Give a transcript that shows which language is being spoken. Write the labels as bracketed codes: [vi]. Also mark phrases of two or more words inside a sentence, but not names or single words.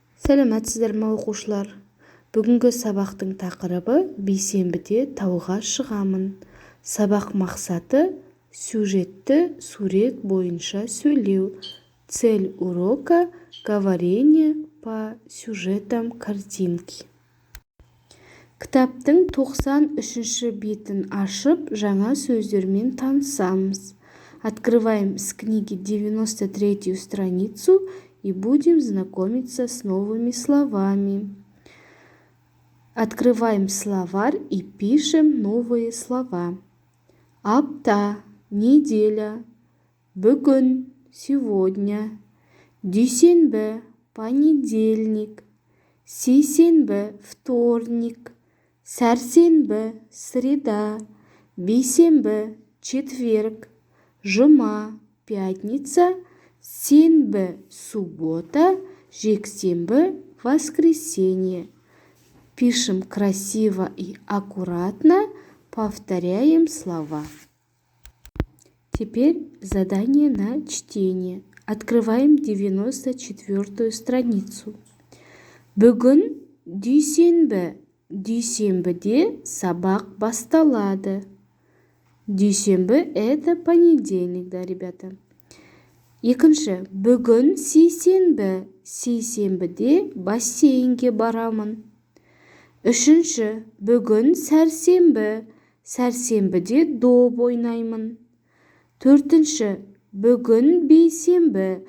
[kk] Сәлеметсіздер ме оқушылар? Бүгінгі сабақтың тақырыбы бейсенбіде тауға шығамын. Сабақ мақсаты сюжетті сурет бойынша сөйлеу. [ru] Цель урока – говорение по сюжетам картинки. [kk] Кітаптың 93-ші бетін ашып, жаңа сөздермен танысамыз. [ru] Открываем с книги 93-ю страницу и будем знакомиться с новыми словами. Открываем словарь и пишем новые слова. Апта – неделя. Бүгін – сегодня. Дүйсенбі – понедельник. Сейсенбі – вторник. Сәрсенбі – среда. Бейсенбі – четверг. Жұма – пятница. Сенбі – суббота. Жексенбі – воскресенье. Пишем красиво и аккуратно. Повторяем слова. Теперь задание на чтение. Открываем 94-ю страницу. [kk] Бүгін дүйсенбі. Дүйсенбіде сабақ басталады. Дүйсенбі – [ru] это понедельник, да, ребята? [kk] Екінші, бүгін сейсенбі. Сейсенбіде бассейнге барамын. Үшінші, бүгін сәрсенбі. Сәрсенбіде доп ойнаймын. Төртінші, бүгін бейсенбі.